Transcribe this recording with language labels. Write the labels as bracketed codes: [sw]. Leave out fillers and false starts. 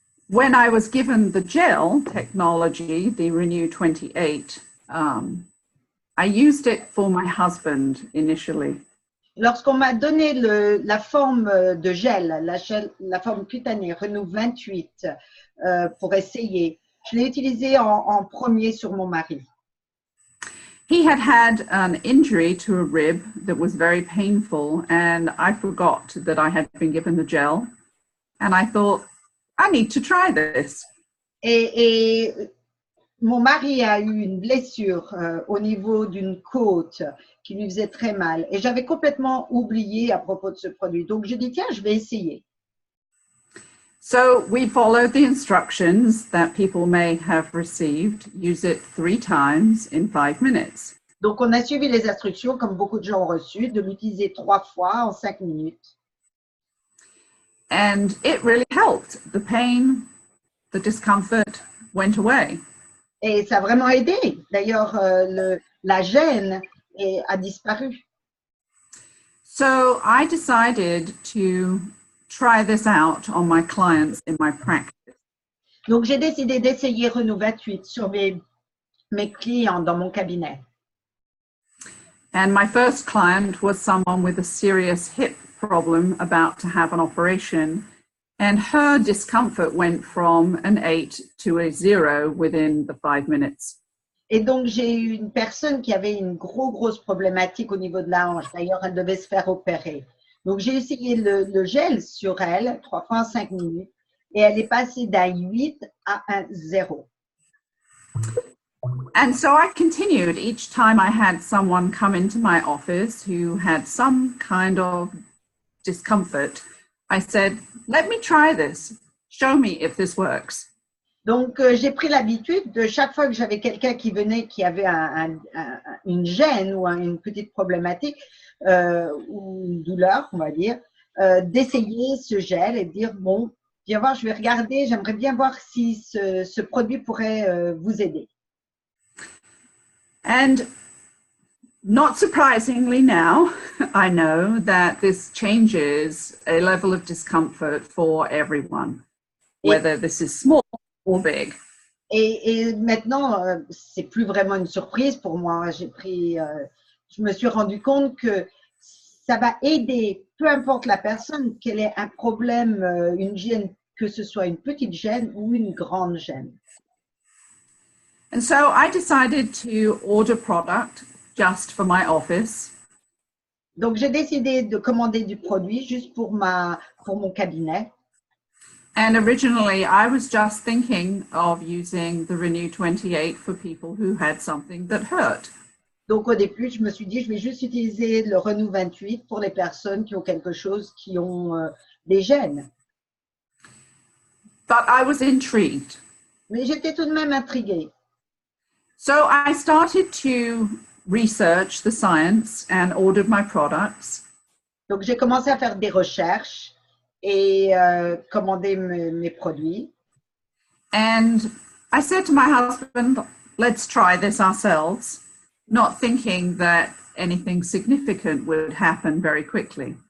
[en] When I was given the gel technology, the Renew 28, I used it for my husband initially. [fr] Lorsqu'on m'a donné la forme de gel, la forme cutanée Renew 28 pour essayer, je l'ai utilisé en premier sur mon mari. [en] He had an injury to a rib that was very painful, and I forgot that I had been given the gel, and I thought, I need to try this. [fr] Et mon mari a eu une blessure au niveau d'une côte qui lui faisait très mal. Et j'avais complètement oublié à propos de ce produit. Donc, je dis, tiens, je vais essayer. [en] So we followed the instructions that people may have received. Use it 3 times in 5 minutes. [fr] Donc, on a suivi les instructions, comme beaucoup de gens ont reçu, de l'utiliser 3 fois en 5 minutes. [en] And it really helped. The pain, the discomfort went away. [fr] Et ça a vraiment aidé. D'ailleurs, la gêne a disparu. [en] So I decided to try this out on my clients in my practice. [fr] Donc, j'ai décidé d'essayer Renew 28 sur mes clients dans mon cabinet. [en] And my first client was someone with a serious hip problem about to have an operation, and her discomfort went from an 8 to a 0 within the 5 minutes. [fr] Et donc, j'ai eu une personne qui avait une grosse problématique au niveau de la hanche. D'ailleurs, elle devait se faire opérer. Donc, j'ai essayé le gel sur elle, 3 fois en 5 minutes, et elle est passée d'un 8 à un 0. [en] And so I continued each time I had someone come into my office who had some kind of discomfort. I said, let me try this. Show me if this works. [fr] Donc, j'ai pris l'habitude de chaque fois que j'avais quelqu'un qui venait qui avait une gêne ou une petite problématique ou une douleur, on va dire, d'essayer ce gel et de dire, bon, viens voir, je vais regarder, j'aimerais bien voir si ce produit pourrait vous aider. [en] And not surprisingly now, I know that this changes a level of discomfort for everyone, whether this is small or big. [fr] Et maintenant, c'est plus vraiment une surprise pour moi. Je me suis rendu compte que ça va aider, peu importe la personne, qu'elle ait un problème, une gêne, que ce soit une petite gêne ou une grande gêne. [en] And so I decided to order product just for my office. [fr] Donc, j'ai décidé de commander du produit juste pour mon cabinet. [en] And originally, I was just thinking of using the Renew 28 for people who had something that hurt. [fr] Donc, au début, je me suis dit, je vais juste utiliser le Renew 28 pour les personnes qui ont quelque chose, qui ont des gènes. [en] But I was intrigued. [fr] Mais j'étais tout de même intriguée. [en] So I started to research the science and ordered my products. [fr] Donc, j'ai commencé à faire des recherches et commander mes produits. [en] And I said to my husband, let's try this ourselves, not thinking that anything significant would happen very quickly.